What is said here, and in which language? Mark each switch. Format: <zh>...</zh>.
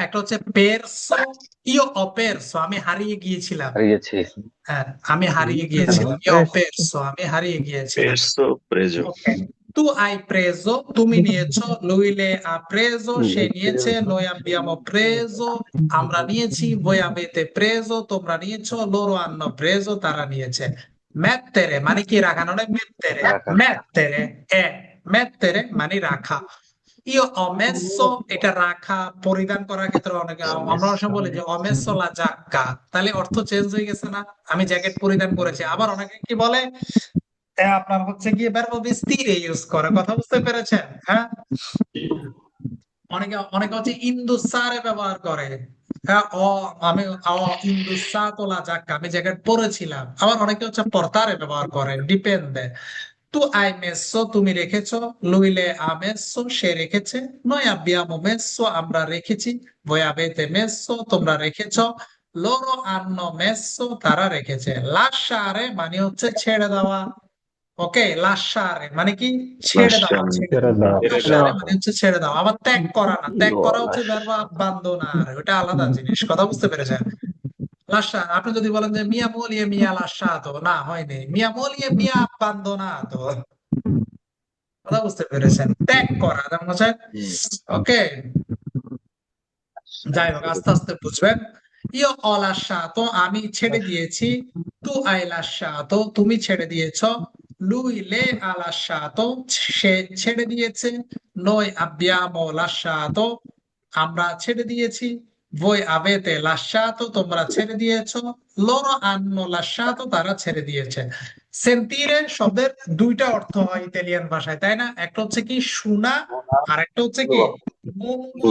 <bn>একটা হচ্ছে পেরসো,</bn> <it>ইও অপেরসো,</it> <bn>আমি হারিয়ে গিয়েছিলাম। হারিয়েছি। হ্যাঁ, আমি হারিয়ে গিয়েছিলাম।</bn> <it>ইও অপেরসো,</it> <bn>আমি হারিয়ে গিয়েছিলাম।</bn> <it>Perso, preso. ওকে, তু hai preso,</it> <bn>তুমি নিয়েছো।</bn> <it>Lui, lei ha preso,</it> <bn>সে নিয়েছে।</bn> <it>Noi abbiamo preso,</it> <bn>আমরা নিয়েছি।</bn> <it>Voi avete preso,</it> <bn>তোমরা নিয়েছো।</bn> <it>Loro hanno preso,</it> <bn>তারা নিয়েছে। Mettere মানে কি রাখা, নয় mettere। রাখা। Mettere mettere মানে রাখা।</bn> <it>Io ho messo,</it> <bn>এটা রাখা, পরিধান করার ক্ষেত্রে অনেকে আমরা অনেক সময় বলি যে</bn> <it>ho messo la giacca,</it> <bn>তাহলে অর্থ চেঞ্জ হয়ে গেছে না? আমি জ্যাকেট পরিধান করেছি। আবার অনেকে কি বলে আপনার হচ্ছে গিয়ে verbo vestire ইউজ করে, কথা বুঝতে পেরেছেন? হ্যাঁ, অনেকে হচ্ছে ইন্দুসারে ব্যবহার করে।</bn> <it>হ্যাঁ, ho indossato la giacca,</it> <bn>আমি জ্যাকেট পরেছিলাম। আবার অনেকে হচ্ছে portare ব্যবহার করে, ডিপেন্ডে।</bn> <it>Tu hai messo,</it> <bn>তুমি রেখেছো।</bn> <it>Lui, lei ha messo,</it> <bn>সে রেখেছে।</bn> <it>Noi abbiamo messo,</it> <bn>আমরা রেখেছি।</bn> <it>Voi avete messo,</it> <bn>তোমরা রেখেছো।</bn> <it>Loro hanno messo,</it> <bn>তারা রেখেছে। Lasciare মানে হচ্ছে ছেড়ে দেওয়া। ওকে, লাশারে মানে কি ছেড়ে দেওয়া,</bn> <it>Lasciare.</it> <bn>ছেড়ে দাও। লাশারে মানে হচ্ছে ছেড়ে দেওয়া। আবার ত্যাগ করা না, ত্যাগ করা হচ্ছে verbo abbandonare, ওটা আলাদা জিনিস, কথা বুঝতে পেরেছেন? লাশা, আপনি যদি বলেন যে</bn> <it>mia moglie mi ha lasciato,</it> <bn>না হয়নি,</bn> <it>mia moglie mi ha abbandonato,</it> <bn>কথা বুঝতে পেরেছেন? ত্যাগ করা, যেমন হচ্ছে ওকে। যাই হোক, আস্তে আস্তে বুঝবেন।</bn> <it>io ho lasciato,</it> <bn>আমি ছেড়ে দিয়েছি।</bn> <it>tu hai lasciato,</it> <bn>তুমি ছেড়ে দিয়েছো।</bn> <it>lui, lei ha lasciato,</it> <bn>সে ছেড়ে দিয়েছে।</bn> <it>noi abbiamo lasciato,</it> <bn>আমরা ছেড়ে দিয়েছি।</bn> <it>voi avete lasciato,</it> <bn>তোমরা ছেড়ে দিয়েছো।</bn> <it>loro hanno lasciato,</it> <bn>তারা ছেড়ে দিয়েছে। সেন্টিরে শব্দের দুইটা অর্থ হয় ইতালিয়ান ভাষায়, তাই না? একটা হচ্ছে কি শোনা, আর একটা হচ্ছে কি অনুভব</bn>